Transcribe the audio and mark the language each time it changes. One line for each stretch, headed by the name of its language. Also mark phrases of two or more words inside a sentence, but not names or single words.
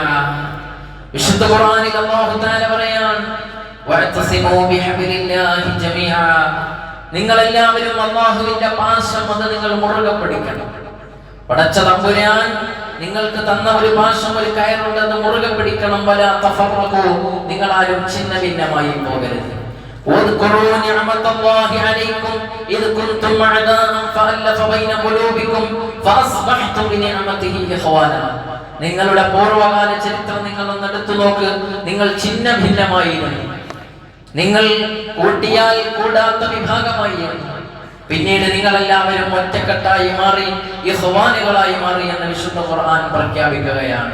Malayalam: വിശുദ്ധ ഖുർആനിൽ അല്ലാഹു തആല പറയാണ്,
Arabic: واعتصموا بحبل الله جميعا,
Malayalam: നിങ്ങൾ എല്ലാവരും അല്ലാഹുവിന്റെ പാശം അത് നിങ്ങൾ മുറുകെ പിടിക്കണം. പടച്ച തമ്പുരാൻ നിങ്ങൾക്ക് തന്ന ഒരു പാശം, ഒരു കയറുണ്ടെന്ന് മുറുകെ പിടിക്കണം.
Arabic: ولا تفرقوا,
Malayalam: നിങ്ങൾ ആരും ഛിന്ന ഭിന്നമായി പോകരുത്.
Arabic: واذكروا نعمة الله عليكم إذ كنتم أعداء فألف بين قلوبكم فأصبحتم بنعمته إخوانا.
Malayalam: നിങ്ങളുടെ പൂർവ്വകാല ചരിത്രം നിങ്ങൾ ഒന്ന് എടുത്തു നോക്ക്. നിങ്ങൾ ഛിന്ന ഭിന്നമായിരുന്നു, നിങ്ങൾ കൂട്ടിയാൽ കൂടാത്ത വിഭാഗമായിരുന്നു. പിന്നീട് നിങ്ങൾ എല്ലാവരും ഒറ്റക്കെട്ടായി മാറി, ഇഖ്വാനുകളായി മാറി എന്ന് വിശുദ്ധ ഖുർആൻ പ്രഖ്യാപിക്കുകയാണ്.